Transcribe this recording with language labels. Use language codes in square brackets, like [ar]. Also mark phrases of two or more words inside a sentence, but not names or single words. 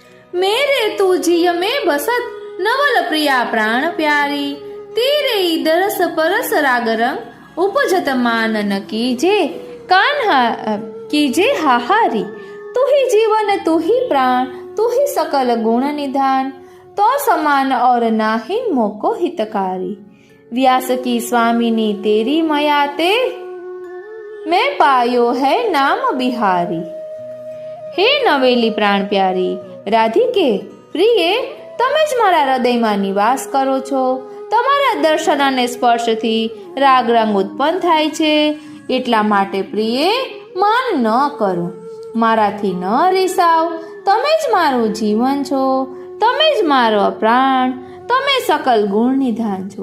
[bra] मेरे तू जिय में बसत नवल प्रिया प्राण प्यारी तेरे दरस परस राग रंग उपजत मानन कीजे कान्हा कीजे हाहारी तू ही जीवन तू ही प्राण तू ही सकल गुण निधान तो समान और नाहिन मोको हितकारी व्यास की स्वामिनी तेरी मयाते मैं पायो है नाम बिहारी। [hi] हे नवेली प्राण प्यारी राधिके प्रिये [gu] તમે જ મારા હૃદયમાં નિવાસ કરો છો। તમારા દર્શન અને સ્પર્શથી રાગ રંગ ઉત્પન્ન થાય છે, એટલા માટે પ્રિયે માન ન કરો, મારાથી ન રીસાવ। તમે જ મારું જીવન છો, તમે જ મારો પ્રાણ, તમે સકલ ગુણ નિધાન છો।